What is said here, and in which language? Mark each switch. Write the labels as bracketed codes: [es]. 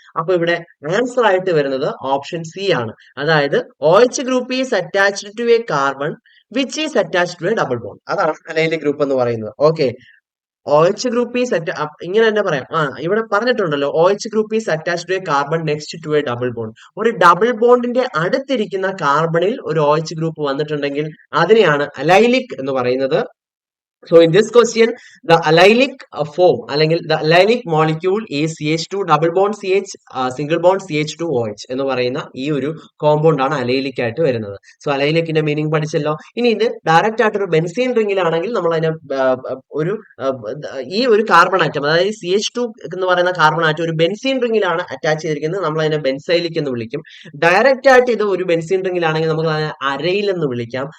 [ml] അപ്പൊ ഇവിടെ ആൻസർ ആയിട്ട് വരുന്നത് ഓപ്ഷൻ സി ആണ്. അതായത് [en] OH group is attached to a carbon which is attached to a double bond, [ml] അതാണ് അലൈലിക് ഗ്രൂപ്പ് എന്ന് പറയുന്നത്. ഓക്കെ, [en] OH group is ഇങ്ങനെ തന്നെ പറയാം. ഇവിടെ പറഞ്ഞിട്ടുണ്ടല്ലോ, OH group is attached to a carbon next to a double bond. [ml] ഒരു double ബോണ്ടിന്റെ അടുത്തിരിക്കുന്ന കാർബണിൽ ഒരു OH ഗ്രൂപ്പ് വന്നിട്ടുണ്ടെങ്കിൽ അതിനെയാണ് അലൈലിക് എന്ന് പറയുന്നത്. [en] So in this question, the allylic form അല്ലെങ്കിൽ the allylic molecule is CH2 double bond CH single bond CH2OH [ml] എന്ന് പറയുന്ന ഈ ഒരു കോമ്പൗണ്ട് ആണ് അലൈലിക് ആയിട്ട് വരുന്നത്. So അലൈലിക്കിന്റെ meaning പഠിച്ചല്ലോ. ഇനി ഇത് ഡയറക്റ്റ് ആയിട്ട് ഒരു ബെൻസീൻ റിംഗിലാണെങ്കിൽ നമ്മൾ അതിനെ ഒരു ഈ ഒരു കാർബൺ ആറ്റം, അതായത് CH2 എന്ന് പറയുന്ന കാർബൺ ആറ്റം ഒരു ബെൻസീൻ റിംഗിലാണ് അറ്റാച്ച് ചെയ്തിരിക്കുന്നത്, നമ്മൾ അതിനെ ബെൻസൈലിക് എന്ന് വിളിക്കും. ഡയറക്റ്റ് ആയിട്ട് ഇത് ഒരു ബെൻസീൻ റിംഗിലാണെങ്കിൽ നമുക്ക് അതിനെ അരയിൽ എന്ന് വിളിക്കാം.